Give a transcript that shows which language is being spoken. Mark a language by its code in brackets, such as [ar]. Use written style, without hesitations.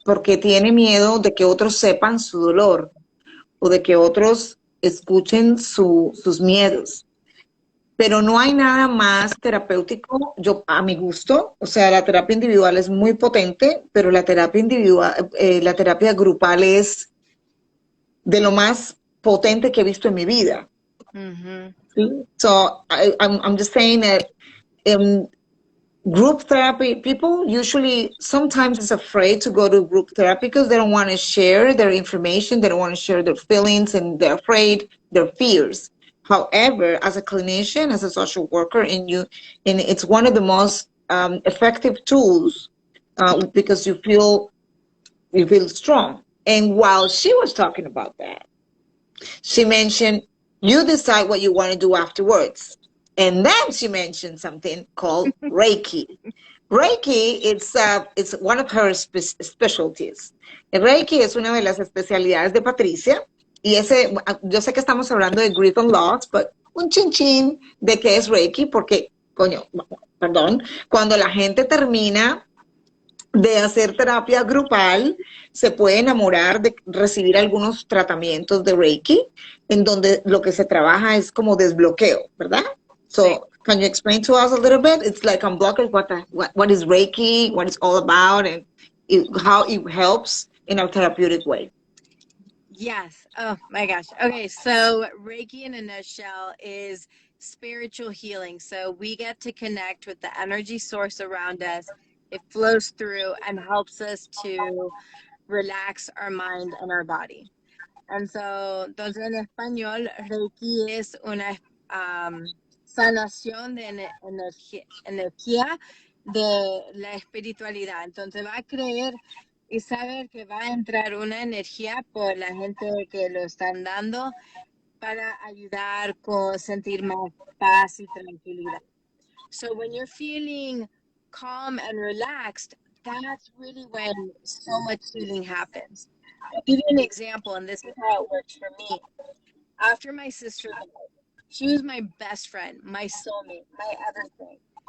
[es] Porque tiene miedo de que otros sepan su dolor o de que otros escuchen sus miedos. Pero no hay nada más terapéutico, yo a mi gusto, o sea, la terapia individual es muy potente, pero la terapia individual, la terapia grupal es de lo más potente que he visto en mi vida. Mm-hmm. ¿Sí? [en] So I'm just saying that group therapy, people usually sometimes is afraid to go to group therapy because they don't want to share their information, they don't want to share their feelings, and they're afraid, their fears. However, as a clinician, as a social worker, and it's one of the most effective tools because you feel strong. And while she was talking about that, she mentioned you decide what you want to do afterwards. And then she mentioned something called Reiki. Reiki, it's one of her specialties. [es] El Reiki es una de las especialidades de Patricia. Y yo sé que estamos hablando de [en] grief and loss, [es] but un chinchín de qué es Reiki, porque, cuando la gente termina de hacer terapia grupal, se puede enamorar de recibir algunos tratamientos de Reiki, en donde lo que se trabaja es como desbloqueo, ¿verdad? [en] So, can you explain to us a little bit? It's like unblocking what is Reiki, what it's all about, and how it helps in a therapeutic way. Yes. Oh my gosh. Okay. So Reiki in a nutshell is spiritual healing. So we get to connect with the energy source around us. It flows through and helps us to relax our mind and our body. [es] And so, entonces en español, Reiki es una sanación de energía de la espiritualidad. Entonces va a creer y saber que va a entrar una energía por la gente que lo están dando para ayudar con sentir más paz y tranquilidad. [en] So when you're feeling calm and relaxed, that's really when so much healing happens. I'll give you an example, and this is how it works for me. After my sister died, she was my best friend, my soulmate, my everything.